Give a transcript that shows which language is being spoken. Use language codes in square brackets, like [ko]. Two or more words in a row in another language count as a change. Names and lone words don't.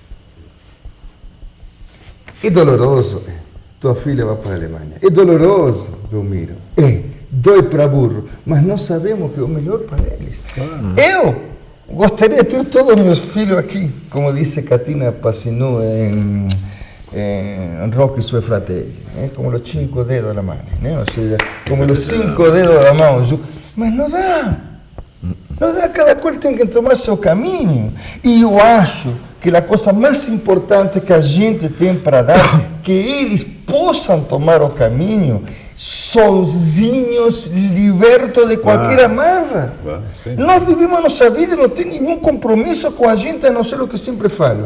[pt] É doloroso, tua filha vai para a Alemanha. É doloroso, Belmiro. Dói para burro, mas nós sabemos que é o melhor para eles. Eu gostaria de ter todos os meus filhos aqui, como disse Catina Passinu em Rocky e suoi fratelli, [it] come los 5 dedos della mano, [es] o sea, [it] come los 5 dedos della mano, ma non dà, [pt] Cada qual tem que tomar seu caminho. E eu acho que a coisa mais importante que a gente tem para dar, que eles possam tomar o caminho sozinhos, libertos de qualquer amarra. Nós vivemos a nossa vida e não tem nenhum compromisso com a gente, a não ser o que sempre falo.